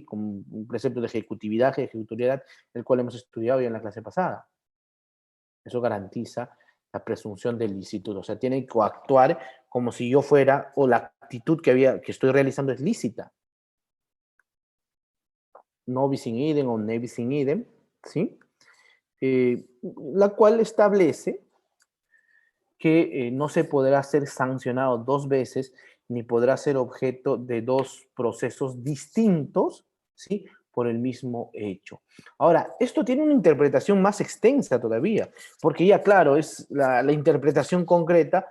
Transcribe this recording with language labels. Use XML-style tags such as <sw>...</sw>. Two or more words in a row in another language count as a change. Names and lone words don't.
<es>Con un precepto de ejecutividad, ejecutoriedad, el cual hemos estudiado ya en la clase pasada. Eso garantiza la presunción de licitud. O sea, tienen que actuar como si yo fuera, o la actitud que estoy realizando es lícita.</es> <la>No bis in idem o ne bis in idem,</la> <es>¿sí? La cual establece que no se podrá ser sancionado 2 veces ni podrá ser objeto de 2 procesos distintos, ¿sí?, por el mismo hecho. Ahora, esto tiene una interpretación más extensa todavía, porque ya, claro, es la interpretación concreta.</es>